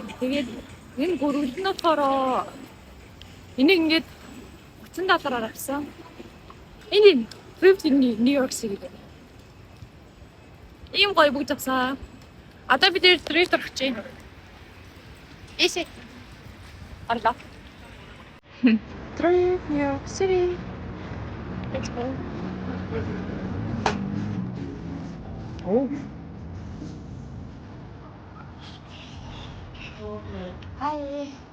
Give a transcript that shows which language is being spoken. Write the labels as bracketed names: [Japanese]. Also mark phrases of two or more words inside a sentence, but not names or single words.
[Mongolian] Тэгээд энэ гүрвэл нь болохоор энийг ингээд $30 авсан. Энэ Thrift in New York City. Ийм гоё бөгж авсан. Одоо бид Thrift орох чинь. Эсэ. Арлаа. Thrift New York City. [English] Let's go. Oh. Hi.